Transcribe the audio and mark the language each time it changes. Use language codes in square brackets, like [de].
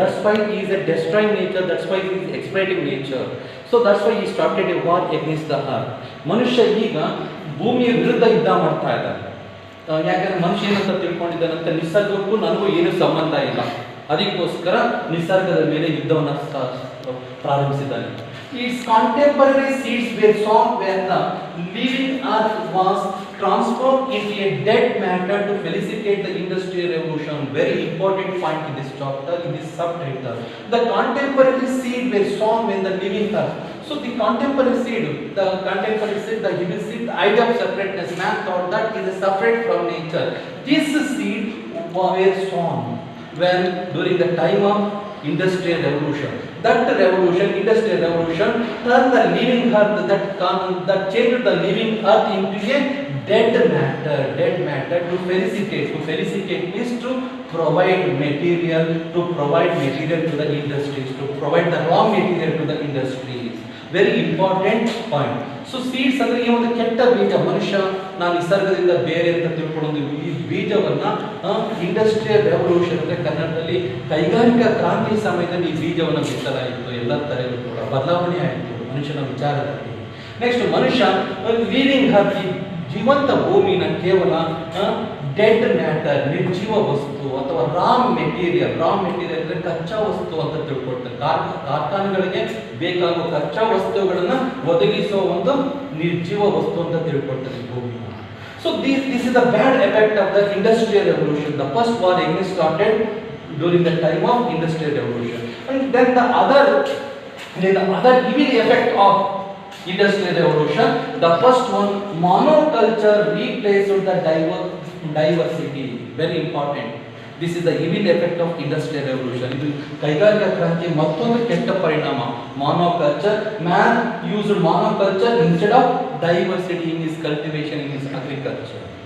[en] That's why he is destroying nature, that's why he is exploiting nature. So that's why he started a war against the earth. [kn] ಮನುಷ್ಯ ಈಗ ಭೂಮಿಯ ವಿರುದ್ಧ ಯುದ್ಧ ಮಾಡ್ತಾ ಇದ್ದಾನೆ. ಯಾಕಂದ್ರೆ ಮನುಷ್ಯ ಏನಂತ ತಿಳ್ಕೊಂಡಿದ್ದಾನಂತ, ನಿಸರ್ಗಕ್ಕೂ ನನಗೂ ಏನೂ ಸಂಬಂಧ ಇಲ್ಲ, ಅದಕ್ಕೋಸ್ಕರ ನಿಸರ್ಗದ ಮೇಲೆ ಯುದ್ಧವನ್ನು ಪ್ರಾರಂಭಿಸಿದ್ದಾನೆ. [en] Its contemporary seeds were sown when the living earth was transformed into a dead matter to felicitate the industrial revolution. Very important point in this chapter, in this subtitle. The contemporary seed were sown when the living earth. So the contemporary seed, the human seed, the idea of separateness, man thought that he is separate from nature. This seed were sown when during the time of industrial revolution. That revolution, industrial revolution, turned the living earth, that changed the living earth into a dead matter to felicitate. To felicitate means to provide material to the industries, to provide the raw material to the industries. Very important point. So seeds [kn] ಅಂದ್ರೆ ಈ ಒಂದು ಕೆಟ್ಟ ಬೀಜ. ಮನುಷ್ಯ ನಾನು ನಿಸರ್ಗದಿಂದ ಬೇರೆ ಅಂತ ತಿಳ್ಕೊಳ್ಳೋದು, ಈ ಬೀಜವನ್ನ ಇಂಡಸ್ಟ್ರಿಯಲ್ ರೆವಲ್ಯೂಷನ್ ಅಂದ್ರೆ ಕನ್ನಡದಲ್ಲಿ ಕೈಗಾರಿಕಾ ಕ್ರಾಂತಿ ಸಮಯದಲ್ಲಿ ಈ ಬೀಜವನ್ನು ಬಿತ್ತಲಾಯಿತು. ಎಲ್ಲ ತರಹದ ಕೂಡ ಬದಲಾವಣೆ ಆಯಿತು ಮನುಷ್ಯನ ವಿಚಾರದಲ್ಲಿ. ನೆಕ್ಸ್ಟ್, ಮನುಷ್ಯ ಲಿವಿಂಗ್ ಅರ್ತ್, ಜೀವಂತ ಭೂಮಿನ ಕೇವಲ ಡೆಡ್ ಮ್ಯಾಟರ್, ನಿರ್ಜೀವ ವಸ್ತು ಅಥವಾ ರಾ ಮೆಟೀರಿಯಲ್ ಅಂದರೆ ಕಚ್ಚಾ ವಸ್ತು ಅಂತ ತಿಳ್ಕೊಳ್ತಾರೆ. ಕಾರ್ಖಾನೆಗಳಿಗೆ ಬೇಕಾಗುವ ಕಚ್ಚಾ ವಸ್ತುಗಳನ್ನು ಒದಗಿಸುವ ಒಂದು ನಿರ್ಜೀವ ವಸ್ತು ಅಂತ ತಿಳ್ಕೊಳ್ತಾರೆ ಭೂಮಿನ. [en] So this is the bad effect of the industrial revolution. The first war against started during the time of industrial revolution, and then the other evil effect of industrial revolution. The first one, monoculture replaced the diversity. Very important. This is the evil effect of industrial revolution. [kn] ಇದು ಕೈಗಾರಿಕಾ ಕ್ರಾಂತಿ ಮತ್ತೊಂದು ಕೆಟ್ಟ ಪರಿಣಾಮ. [en] Monoculture, man used monoculture instead of diversity in his cultivation, in his agriculture.